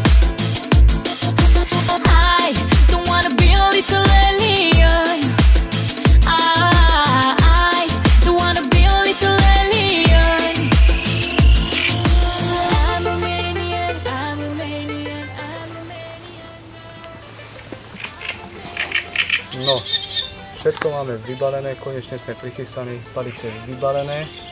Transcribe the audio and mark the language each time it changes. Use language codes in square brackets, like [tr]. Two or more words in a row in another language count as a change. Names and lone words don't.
[en] I don't wanna be a little alien. I don't wanna be a little alien. I'm Romanian, I'm Romanian, I'm Romanian. [sk] No, všetko máme vybalené, konečne sme prichystaní, palice vybalené.